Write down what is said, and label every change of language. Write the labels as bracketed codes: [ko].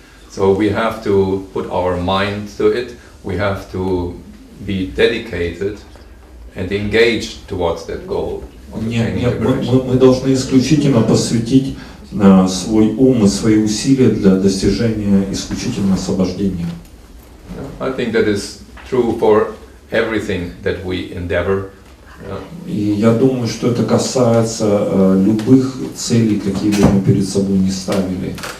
[en] So we have to put our mind to it. We have to be dedicated and engaged towards that goal. [ru] Нет, мы должны исключительно посвятить свой ум и свои усилия для достижения исключительно освобождения. [en] I think that is true for everything that we endeavor. [ru] И я думаю, что это касается любых целей, какие бы мы перед собой не ставили.